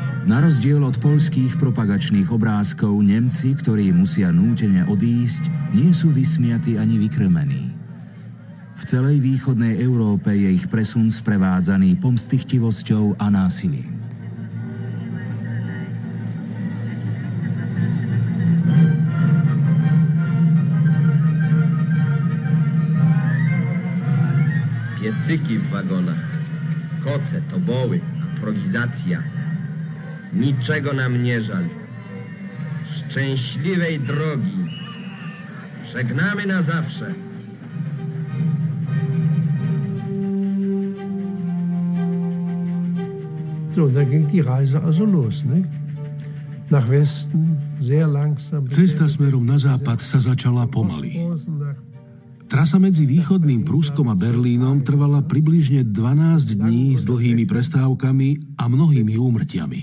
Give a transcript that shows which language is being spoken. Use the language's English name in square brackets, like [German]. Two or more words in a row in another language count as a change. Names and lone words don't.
[Slovak] Na rozdiel od poľských propagačných obrázkov, Nemci, ktorí musia nútene odísť, nie sú vysmiatí ani vykrmení. V celej východnej Európe je ich presun sprevádzaný pomstichtivosťou a násilím. [Polish] Piecyki w wagonach, koce, toboły, aprowizacja. Niczego nam nie żal. Szczęśliwej drogi. Żegnamy na zawsze. [German] So, da ging die Reise also los, ne? Nach Westen, sehr langsam. [Slovak] Cesta smerom na západ sa začala pomaly. Trasa medzi východným Pruskom a Berlínom trvala približne 12 dní s dlhými prestávkami a mnohými úmrtiami.